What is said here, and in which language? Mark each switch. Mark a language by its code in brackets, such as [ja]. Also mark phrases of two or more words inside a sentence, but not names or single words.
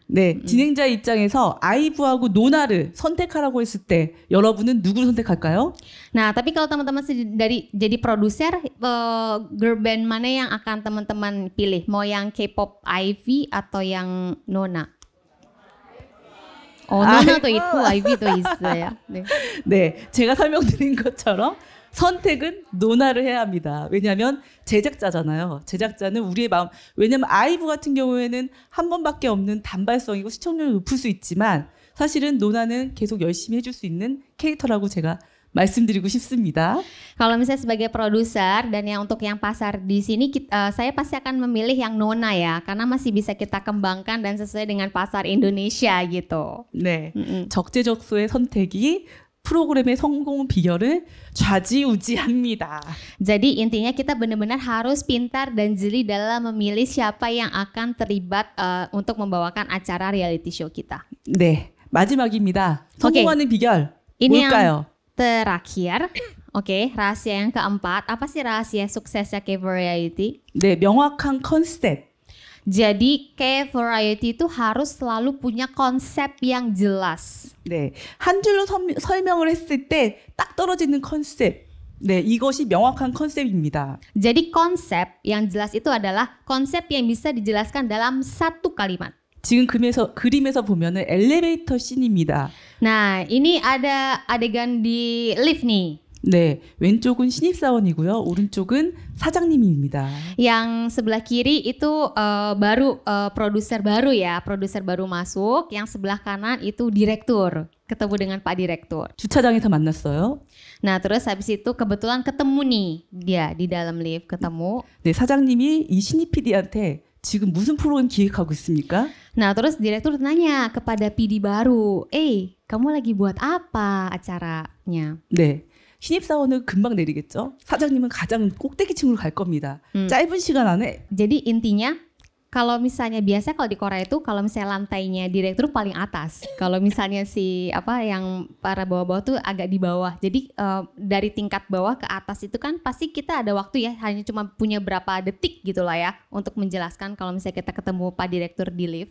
[ko] 네, 진행자 입장에서 아이브하고 노나를 선택하라고 했을 때 여러분은 누구를 선택할까요? [id] Nah, tapi kalau teman-teman jadi produser, [en] girl band [id] mana yang akan teman-teman pilih? Mau yang K-pop IVE atau yang Nona? [ko] 노나도 있고 아이비도 있어요. 네. 네, 제가 설명드린 것처럼 선택은 노나를 해야 합니다. 왜냐하면 제작자잖아요. 제작자는 우리의 마음. 왜냐하면 아이브 같은 경우에는 한 번밖에 없는 단발성이고 시청률을 높일 수 있지만 사실은 노나는 계속 열심히 해줄 수 있는 캐릭터라고 제가 말씀드리고 싶습니다. [id] Kalau misalnya sebagai produser dan yang untuk yang pasar di sini saya pasti akan memilih yang Nona ya, karena masih bisa kita kembangkan dan sesuai dengan pasar Indonesia gitu. [ko] 네, 적재적소의 선택이 프로그램의 성공 비결을 좌지우지합니다. [id] Jadi intinya kita benar-benar harus pintar dan jeli dalam memilih siapa yang akan terlibat untuk membawakan acara [en] reality show [id] kita. [ko] 네, 마지막입니다. 성공하는 비결 [id] Ini [ko] 뭘까요? [id] yang terakhir, oke, rahasia yang keempat. Apa sih rahasia suksesnya K-Variety? [ko] 네, 명확한 컨셉. [id] Jadi K-Variety itu harus selalu punya konsep yang jelas. [ko] 네, 한 줄로 설명을 했을 때 딱 떨어지는 컨셉. 네, 이것이 명확한 컨셉입니다. [id] Jadi konsep yang jelas itu adalah konsep yang bisa dijelaskan dalam satu kalimat. [ko] 지금 그림에서 보면은 엘리베이터 씬입니다. [id] Nah, ini ada adegan di lift nih. [ko] 네, 왼쪽은 신입사원이고요. 오른쪽은 사장님입니다. [id] Yang sebelah kiri itu baru produser baru ya, produser baru masuk. Yang sebelah kanan itu direktur, ketemu dengan Pak Direktur. [ko] 주차장에서 만났어요. [id] Nah, terus habis itu kebetulan ketemu nih dia di dalam lift ketemu. [ko] 네, 사장님이 이 신입 PD한테 지금 무슨 프로그램 기획하고 있습니까? [id] Nah, terus direktur tanya kepada PD baru, kamu lagi buat apa acaranya? [ko] 네, 신입사원은 금방 내리겠죠. 사장님은 가장 꼭대기층으로 갈 겁니다. 짧은 시간 안에. [id] Jadi intinya Kalau misalnya biasa kalau di Korea itu kalau misalnya lantainya direktur paling atas. Kalau misalnya si apa yang para bawah-bawah tuh agak di bawah. Jadi dari tingkat bawah ke atas itu kan pasti kita ada waktu ya, hanya cuma punya berapa detik gitu lah ya untuk menjelaskan kalau misalnya kita ketemu Pak Direktur di lift.